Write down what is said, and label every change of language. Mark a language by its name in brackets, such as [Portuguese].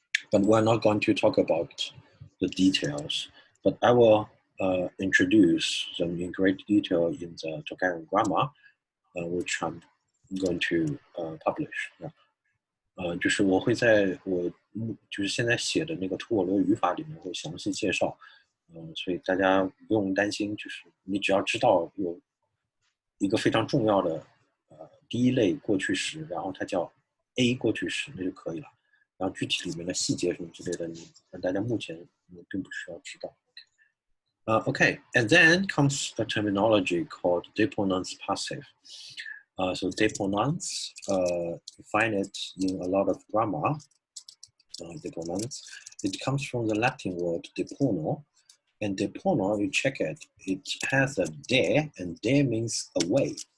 [English] But we're not going to talk about the details, but I will introduce them in great detail in the Tocharian grammar, which I'm going to publish. [Chinese] 就是我会在就是现在写的那个吐火罗语法里面会详细介绍，所以大家不用担心，就是你只要知道有一个非常重要的第一类过去时，然后它叫 A 过去时，那就可以了。然后具体里面的细节什么之类的，大家目前并不需要知道。 [English] Okay, and then comes a terminology called deponents passive. So deponents, you find it in a lot of grammar. Deponents, it comes from the Latin word depono, and depono, you check it, it has a de, and de means away.